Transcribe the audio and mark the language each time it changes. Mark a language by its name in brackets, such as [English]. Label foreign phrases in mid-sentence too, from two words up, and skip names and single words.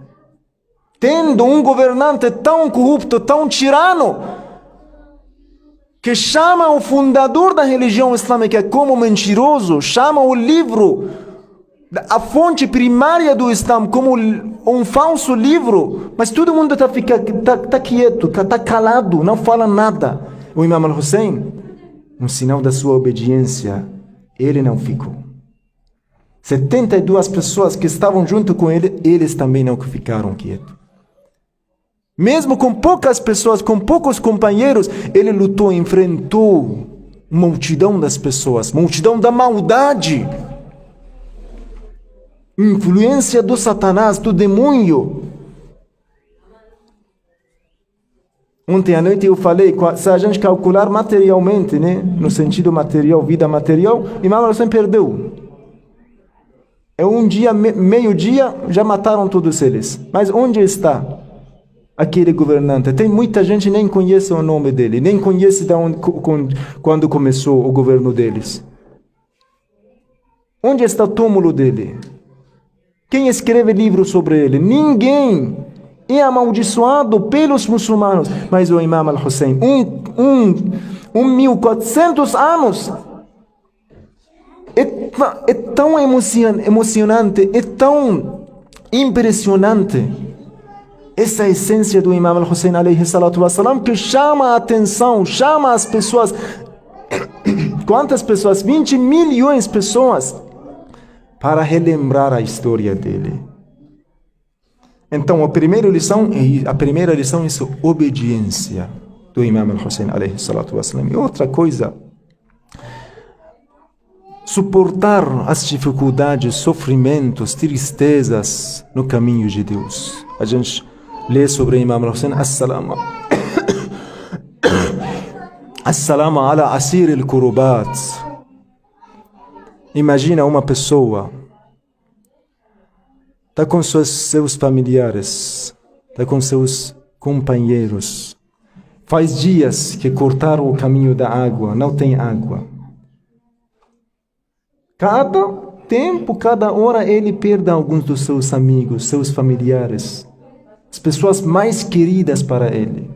[Portuguese] Tendo um governante tão corrupto, tão tirano, que chama o fundador da religião islâmica como mentiroso, chama o livro, a fonte primária do Islã, como um falso livro, mas todo mundo tá quieto, tá calado, não fala nada. O Imam al-Hussein, no sinal da sua obediência, ele não ficou. 72 pessoas que estavam junto com ele, eles também não ficaram quietos. Mesmo com poucas pessoas, com poucos companheiros, ele lutou, enfrentou multidão das pessoas, multidão da maldade, influência do Satanás, do demônio. Ontem à noite eu falei, se a gente calcular materialmente, né, no sentido material, vida material, Imam al-Hussein perdeu. É um dia, meio-dia, já mataram todos eles. Mas onde está aquele governante? Tem muita gente que nem conhece o nome dele, nem conhece quando começou o governo deles. Onde está o túmulo dele? Quem escreve livro sobre ele? Ninguém. É amaldiçoado pelos muçulmanos. Mas o Imam al-Hussein, 1400 anos, é tão emocionante, é tão impressionante essa essência do Imam al-Hussein [Arabic] عليه الصلاة والسلام, [Portuguese] que chama a atenção, chama as pessoas. Quantas pessoas? 20 milhões de pessoas para relembrar a história dele. Então, a primeira lição é obediência do Imam al-Hussein [Arabic] عليه الصلاة والسلام. [Portuguese] E outra coisa, suportar as dificuldades, sofrimentos, tristezas no caminho de Deus. A gente lê sobre Imam al-Hussein, [Arabic] السلام على أسير الكربات. [Portuguese] Imagina uma pessoa, está com seus familiares, está com seus companheiros. Faz dias que cortaram o caminho da água, não tem água. Cada tempo, cada hora, ele perde alguns dos seus amigos, seus familiares, as pessoas mais queridas para ele.